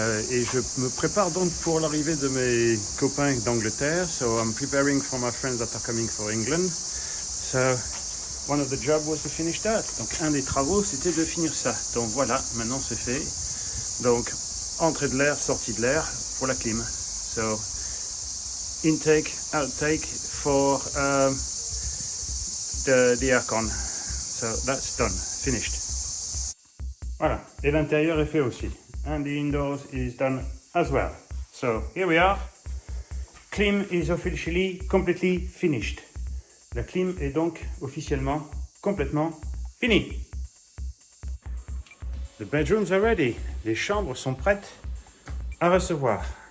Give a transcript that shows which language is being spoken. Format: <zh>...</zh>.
<fr>Et je me prépare donc pour l'arrivée de mes copains d'Angleterre.</fr> <en>So I'm preparing for my friends that are coming for England. So one of the jobs was to finish that.</en> <fr>Donc un des travaux, c'était de finir ça. Donc voilà, maintenant c'est fait. Donc entrée de l'air, sortie de l'air pour la clim.</fr> <en>So intake, outtake for the aircon. So that's done, finished.</en> <fr>Voilà, et l'intérieur est fait aussi.</fr> <en>And the indoors is done as well. So here we are. Clim is officially completely finished.</en> <fr>La clim est donc officiellement complètement finie.</fr> <en>The bedrooms are ready.</en> <fr>Les chambres sont prêtes à recevoir.</fr>